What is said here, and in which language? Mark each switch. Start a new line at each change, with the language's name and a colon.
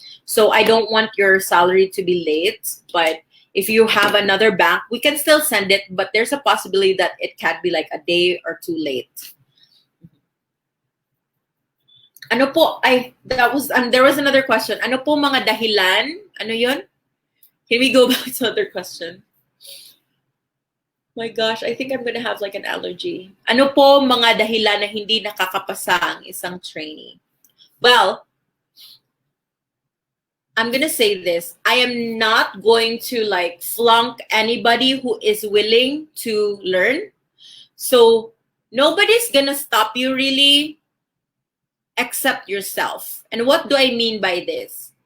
English: So I don't want your salary to be late, but if you have another bank, we can still send it, but there's a possibility that it can be like a day or two late.
Filipino: Ano po,
English: there was another question.
Filipino: Ano po mga dahilan? Ano yun?
English: Can we go back to another question? My gosh, I think I'm gonna have like an allergy.
Filipino: Ano po mga dahilan na hindi nakakapasa ang isang trainee?
English: Well, I'm gonna say this. I am not going to like flunk anybody who is willing to learn. So nobody's gonna stop you really except yourself. And what do I mean by this?